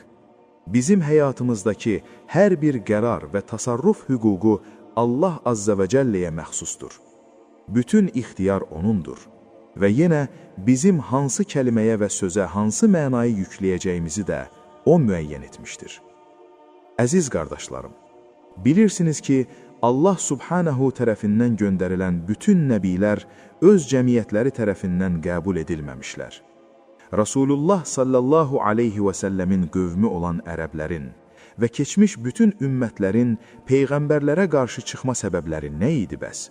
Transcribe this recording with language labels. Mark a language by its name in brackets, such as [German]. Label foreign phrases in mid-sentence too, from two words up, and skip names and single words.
[Azerbaijani] Bizim hayatımızdaki her bir qərar ve tasarruf hüququ [Arabic] الله عز وجل [Azerbaijani] məxsusdur. Bütün ixtiyar O'nundur. [Turkish] Ve yine bizim hansı kelimeye ve söze hansı mənayı yükleyeceğimizi de O müeyyen etmiştir. [Azerbaijani] Əziz kardeşlerim, bilirsiniz ki [Arabic] الله سبحانه [Azerbaijani] tərəfindən gönderilen bütün nəbilər öz cəmiyyətləri tərəfindən qəbul edilməmişlər. Resulullah [Arabic] صلى الله عليه وسلم [Azerbaijani] qövmü olan Ərəblərin ve keçmiş bütün ümmətlərin peyğəmbərlərə qarşı çıxma səbəbləri nə idi bəs?